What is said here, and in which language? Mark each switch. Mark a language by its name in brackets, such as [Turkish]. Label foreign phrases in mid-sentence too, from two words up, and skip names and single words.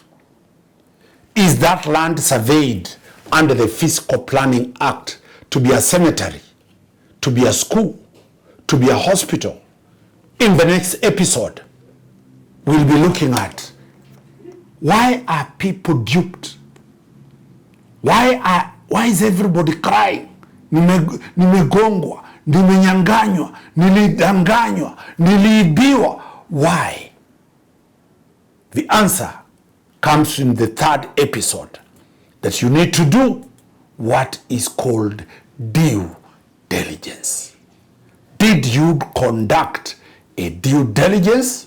[English] Is that land surveyed under the Fiscal Planning Act to be a cemetery, to be a school, to be a hospital? In the next episode, we'll be looking at why are people duped? Why is everybody crying? [Swahili] Nimegongwa, nimenyanganywa, nilidanganywa, niliibiwa. [English] Why? The answer comes in the 3rd episode, that you need to do what is called due diligence. Did you conduct a due diligence?